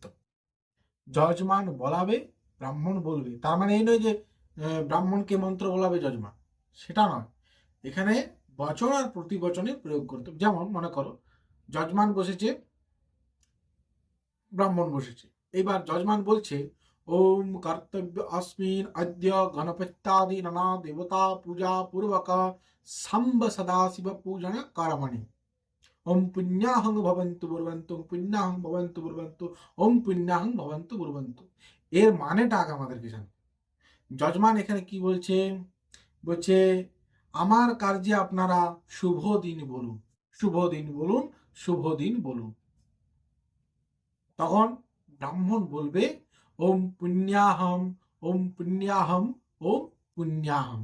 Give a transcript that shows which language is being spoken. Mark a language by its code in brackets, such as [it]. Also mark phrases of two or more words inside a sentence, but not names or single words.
[bn] যজমান বলাবে, ব্রাহ্মণ বলবে। তার মানে এই নয় যে ব্রাহ্মণকে মন্ত্র বলাবে যজমান, সেটা নয়। এখানে বচন আর প্রতিবচনে প্রয়োগ করতে। যেমন মনে করো যজমান বসেছে, ব্রাহ্মণ বসেছে। এবার যজমান বলছে [sa] ওম কর্তব্য अस्मिन् अद्य गणपत्यादि नाना देवता पूजा पूर्वक सांब सदाशिव पूजन कर्मणि ओम पुण्याहं भवन्तु ब्रुवन्तु ओम पुण्याहं भवन्तु ब्रुवन्तु ओम पुण्याहं भवन्तु ब्रुवन्तु। [bn] এর মানেটা আগে আমাদেরকে জানতে। যজমান এখানে কি বলছে? বলছে আমার কার্যে আপনারা শুভ দিন বলুন, শুভ দিন বলুন, শুভ দিন বলুন। তখন ব্রাহ্মণ বলবে [sa] ওম পুণ্যাহম ওম পুণ্যাহম ওম পুণ্যাহম।